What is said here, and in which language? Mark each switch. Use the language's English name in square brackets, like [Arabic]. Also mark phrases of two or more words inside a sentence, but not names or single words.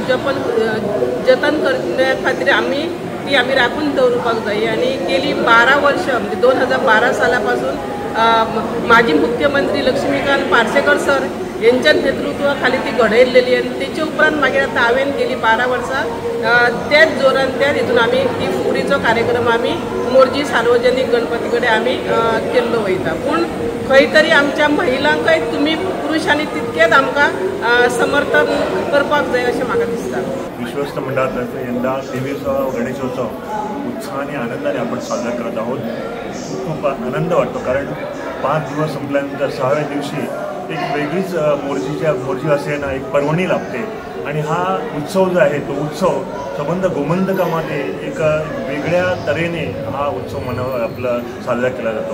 [Konkani] जतन करण्या खातीर आमी राखून दवरपाक जाय। आणि गेली 12 वर्ष म्हणजे 2012 सालापासून माजी मुख्यमंत्री लक्ष्मीकांत पार्सेकर सर यांच्या नेतृत्वाखाली ती घडयलेली आणि त्याच्या उपरांत मागीर आता हांवें गेली 12 वर्सां त्याच जोरान त्याच हितून आमी ती फुगडीचो कार्यक्रम आमी मोरजी सार्वजनिक गणपती कडेन आमी केल्लो वयता। पूण खंय तरी आमच्या महिलांकय तुमी पुरुषांनी तितकेच आमकां समर्थन करपाक जाय अशें म्हाका दिसता। [Marathi] विश्वस्त मंडळातर्फे यंदा 23वा गणेशोत्सव उत्साहाने आनंदाने आपण साजरा करत आहोत। खूप आनंद वाटतो कारण 5 दिवस संपल्यानंतर 6व्या दिवशी एक वेगळीच मोरजीवासियांना एक पर्वणी लाभते आणि हा उत्सव जो आहे तो उत्सव संबंध गोमंतकामध्ये एक वेगळ्या तऱ्हेने हा उत्सव आपला साजरा केला जातो।